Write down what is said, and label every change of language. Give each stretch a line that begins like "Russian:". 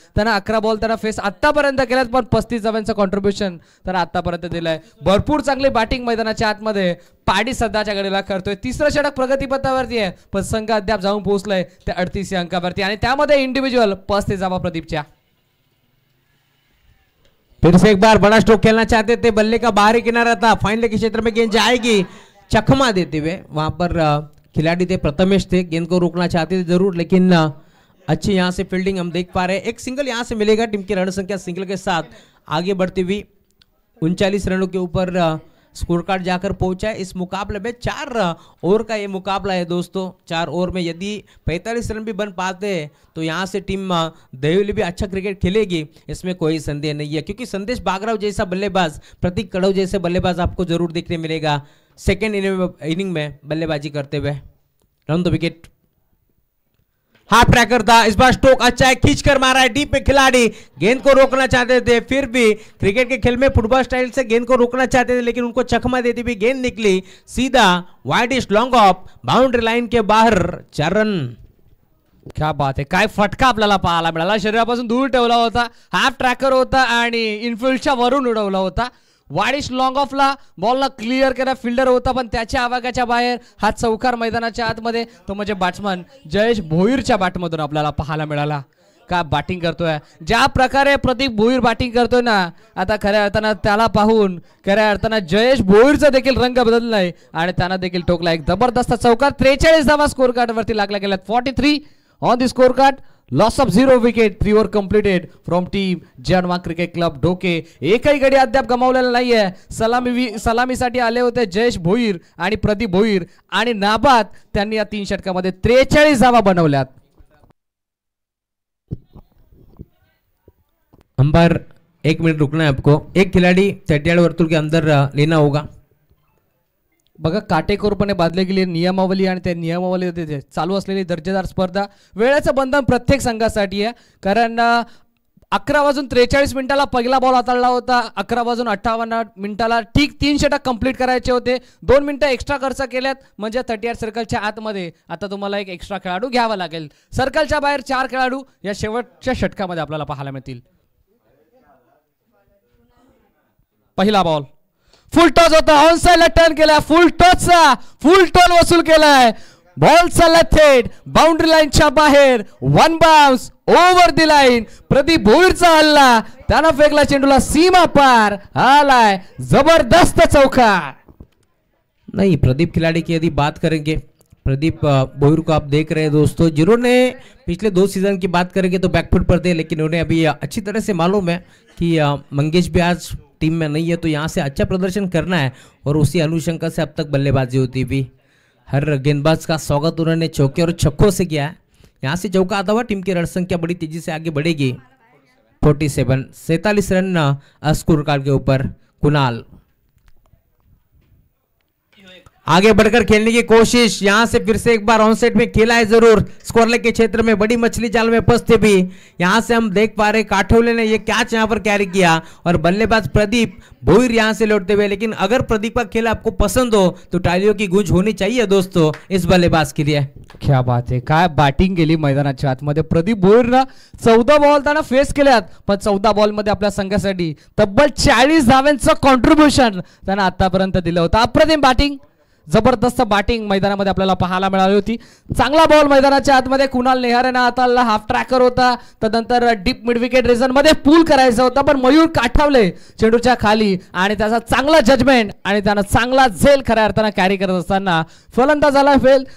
Marathi: त्यानं 11 बॉल त्यानं फेस आतापर्यंत केल्यात, पण 35 धावांचं कॉन्ट्रीब्युशन त्यानं आतापर्यंत दिलंय. भरपूर चांगली बॅटिंग मैदानाच्या आतमध्ये पाडी सध्याच्या घडीला करतोय. तिसरं षटक प्रगतीपथावरती आहे, पण संघ अद्याप जाऊन पोहोचलाय त्या 38 अंकावरती आणि त्यामध्ये इंडिव्हिज्युअल 35 धावा प्रदीपच्या.
Hindi: फिर से एक बार बड़ा स्ट्रोक खेलना चाहते थे, बल्ले का बाहरी किनारा था, फाइनल के क्षेत्र में गेंद जाएगी, चकमा देते हुए वहां पर खिलाड़ी थे प्रथमेश थे, गेंद को रोकना चाहते थे जरूर, लेकिन अच्छी यहां से फील्डिंग हम देख पा रहे हैं. एक सिंगल यहां से मिलेगा टीम की रण संख्या सिंगल के साथ आगे बढ़ती हुई 39 रनों के ऊपर स्कोर कार्ड जाकर पहुंचा है. इस मुकाबले में 4 ओवर का ये मुकाबला है दोस्तों. 4 ओवर में यदि 45 रन भी बन पाते हैं तो यहाँ से टीम दहिवली भी अच्छा क्रिकेट खेलेगी, इसमें कोई संदेह नहीं है, क्योंकि संदेश बागराव जैसा बल्लेबाज, प्रतीक कड़व जैसे बल्लेबाज आपको जरूर देखने मिलेगा सेकेंड इनिंग में बल्लेबाजी करते हुए. Round the wicket, half tracker था, इस बार स्ट्रोक अच्छा है, खींचकर मारा है डीप में खिलाड़ी, गेंद को रोकना चाहते थे, फिर भी क्रिकेट के खेल में फुटबॉल स्टाइल से गेंद को रोकना चाहते थे, लेकिन उनको चकमा देती भी गेंद निकली सीधा widish long off boundary line के बाहर. 4 रन.
Marathi: क्या बात आहे, काय फटका आपल्याला पाहायला मिळाला. शरीरापासून दूर ठेवला होता, हाफ ट्रॅकर होता आणि इनफिल्डच्या वरून उडवला होता. वाडिश लॉंग ऑफला बॉलला क्लिअर केला, फिल्डर होता पण त्याच्या आवागाच्या बाहेर. हा चौकार मैदानाच्या आतमध्ये, तो म्हणजे बॅट्समन जयेश भोईरच्या बॅटमधून आपल्याला पाहायला मिळाला. का बॅटिंग करतोय, ज्या प्रकारे प्रदीप भोईर बॅटिंग करतोय ना, आता खऱ्या अर्थानं त्याला पाहून खऱ्या अर्थानं जयेश भोईरचा देखील रंग बदललाय आणि त्यानं देखील टोकला एक जबरदस्त चौकार. 43 धावा स्कोर कार्ड वरती लागल्या गेल्यात.
English: 43 on the score card. Loss of 0 wicket, 3 over completed from team Janwa cricket club Dhoke.
Marathi: एकही गडी अद्याप गमावलेला नाहीये. सलामीसाठी आले होते जयेश भोईर आणि प्रदीप भोईर आणि नाबाद त्यांनी या 3 षटकामध्ये 43 धावा बनवल्यात.
Hindi: अंपायर 1 मिनट रुकना है आपको, एक खिलाड़ी 38 वर्तुल के अंदर लेना होगा.
Marathi: बघा काटेकोरपणे बांधले गेले नियमावली आणि त्या नियमावली चालू असलेली दर्जेदार स्पर्धा. वेळेचं बंधन प्रत्येक संघासाठी आहे, कारण 11:43 पहिला बॉल हाताळला होता. 11:58 ठीक 3 षटक कंप्लीट करायचे होते. 2 मिनिटं एक्स्ट्रा खर्च केल्यात, म्हणजे 38 सर्कलच्या आतमध्ये आता तुम्हाला एक एक्स्ट्रा खेळाडू घ्यावा लागेल. सर्कलच्या बाहेर 4 खेळाडू या शेवटच्या षटकामध्ये आपल्याला पाहायला मिळतील. पहिला बॉल फुल टॉस होता, ऑन साइडला टर्न केला, फुल टॉसचा फुल टोल वसूल केलाय. बॉल चालला थेट बाउंड्री लाईनच्या बाहेर.
English: 1 bounce over the line.
Marathi: प्रदीप भोईरचा हल्ला, त्यानं फेकला चेंडूला सीमा पार. आलाय जबरदस्त चौकार.
Hindi: नहीं, प्रदीप खिलाड़ी की यदि बात करेंगे, प्रदीप भोईर को आप देख रहे हैं दोस्तों, जिन्होंने पिछले 2 सीजन की बात करेंगे तो बैकफुट पर थे, लेकिन उन्हें अभी अच्छी तरह से मालूम है कि मंगेश भी आज टीम में नहीं है, तो यहाँ से अच्छा प्रदर्शन करना है और उसी अनुशंका से अब तक बल्लेबाजी होती भी हर गेंदबाज का स्वागत उन्होंने चौके और छक्कों से किया है. यहाँ से चौका आता हुआ टीम की रण संख्या बड़ी तेजी से आगे बढ़ेगी. 47 रन स्कोर कार्ड के ऊपर. कुणाल आगे बढ़कर खेलने की कोशिश, यहां से फिर से एक बार ऑन सेट में खेला है जरूर. स्कोरलेग के क्षेत्र में बड़ी मछली जाल में फंसते भी यहां से हम देख पा रहे काठौले ने ये कैच यहां पर कैरी किया और बल्लेबाज प्रदीप भोईर यहां से लौटते हुए. लेकिन अगर प्रदीप का खेल आपको पसंद हो तो तालियों की गूंज होनी चाहिए दोस्तों इस बल्लेबाज के लिए.
Marathi: क्या बात आहे, काय बॅटिंग केली मैदानाच्या आतमध्ये. प्रदीप भोईरनं 14 बॉल त्यांना फेस केल्यात, पण 14 बॉल मध्ये आपल्या संघासाठी तब्बल 40 धावांचं कॉन्ट्रीब्युशन त्यानं आतापर्यंत दिलं होतं. अप्रतिम बॅटिंग, जबरदस्त बॅटिंग मैदानामध्ये आपल्याला पाहायला मिळाली होती. चांगला बॉल मैदानाच्या आतमध्ये कुणाल नेहारेनं हाताळला. हाफ ट्रॅकर होता, त्यानंतर डीप मिड विकेट रिजन मध्ये पूल करायचा होता, पण मयूर काठावले चेंडूच्या खाली आणि त्याचा चांगला जजमेंट आणि त्यानं चांगला झेल खऱ्या अर्थानं कॅरी करत असताना फलंदाजाला फेल.